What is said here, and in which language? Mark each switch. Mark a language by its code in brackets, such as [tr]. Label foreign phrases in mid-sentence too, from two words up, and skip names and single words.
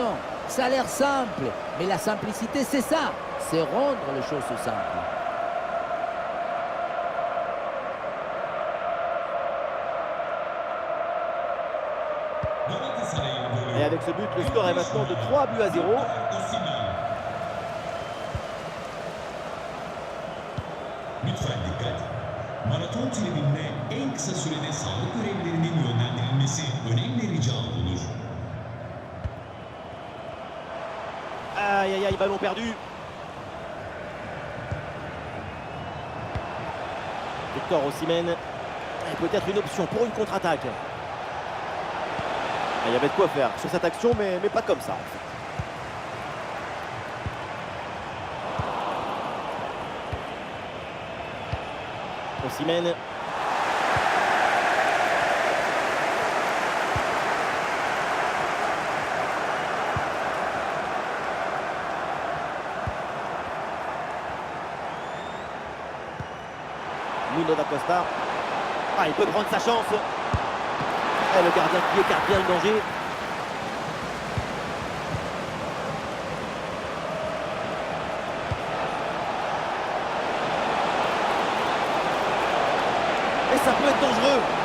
[fr] Ça a l'air simple, mais la simplicité, c'est ça. C'est rendre les choses simples. Et avec ce but, le score est maintenant de 3-0. [tr] Lütfen dikkat. Maraton tribününe en kısa sürede sağlık görevlilerinin yönlendirilmesi önemli rica olunur. [fr] Aïe aïe aïe, ballon perdu. Victor Osimhen. Peut-être une option pour une contre-attaque. Il y avait de quoi faire sur cette action, mais pas comme ça en fait. Osimhen. Nuno da Costa. Ah, il peut prendre sa chance. Et le gardien qui écarte bien le danger. Et ça peut être dangereux.